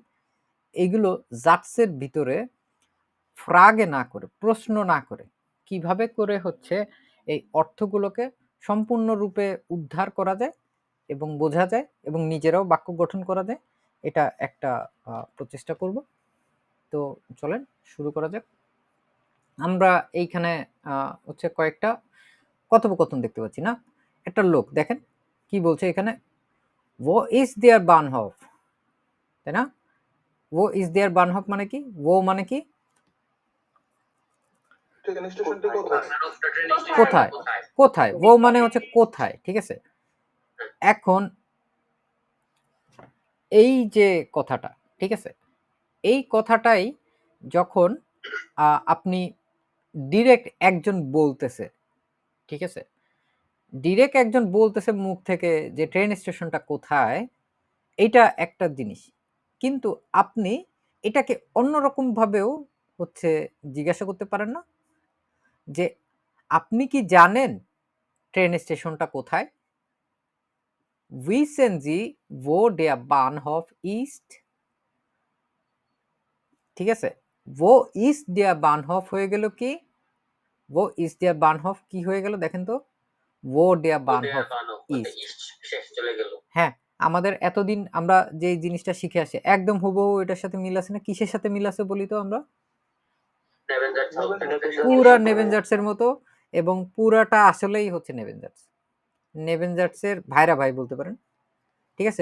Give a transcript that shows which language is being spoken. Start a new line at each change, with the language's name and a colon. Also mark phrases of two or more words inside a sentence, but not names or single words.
Bangla: এইগুলো জাটসের ভিতরে ফ্রাগে না করে, প্রশ্ন না করে, কিভাবে করে হচ্ছে এই অর্থগুলোকে সম্পূর্ণরূপে উদ্ধার করা যায় এবং বোঝা যায় এবং নিজেরাও বাক্য গঠন করা যায়, এটা একটা প্রচেষ্টা করব। তো চলেন শুরু করা যাক। আমরা এইখানে হচ্ছে কয়েকটা কথোপকথন দেখতে পাচ্ছি না? একটা লোক দেখেন কি বলছে এখানে,
German: "Wo ist der Bahnhof?"
Bangla: তাই না?
German: "Wo ist der Bahnhof"
Bangla: মানে কি? "Wo" মানে কি? কোথায়? কোথায়? "Wo" মানে হচ্ছে কোথায়, ঠিক আছে? এখন এই যে কথাটা, ঠিক আছে? এই কথাটাই যখন আপনি ডিরেক্ট একজন বলতেছে, ঠিক আছে? ডিরেক্ট একজন বলতেছে মুখ থেকে যে ট্রেন স্টেশনটা কোথায়, এইটা একটা জিনিস। কিন্তু আপনি এটাকে অন্যরকম ভাবেও হচ্ছে জিজ্ঞাসা করতে পারেন না? যে আপনি কি জানেন ট্রেন স্টেশনটা কোথায়?
German: Wissen Sie, wo der Bahnhof ist?
Bangla: ঠিক আছে?
German: Wo ist der Bahnhof
Bangla: হয়ে গেল কি?
German: Wo ist der Bahnhof
Bangla: কি হয়ে গেল দেখেন তো?
German: Wo der Bahnhof ist।
Bangla: হ্যাঁ, আমাদের এতদিন আমরা যে জিনিসটা শিখে আসি একদম হুবহু এটার সাথে মিল আছে না? কিসের সাথে মিল আছে বলি তো আমরা? পুরা নেভেনজার্টসের মতো, এবং পুরাটা আসলেই হচ্ছে নেভেনজার্টস। নেভেনজার্টসের ভাইরা ভাই বলতে পারেন। ঠিক আছে?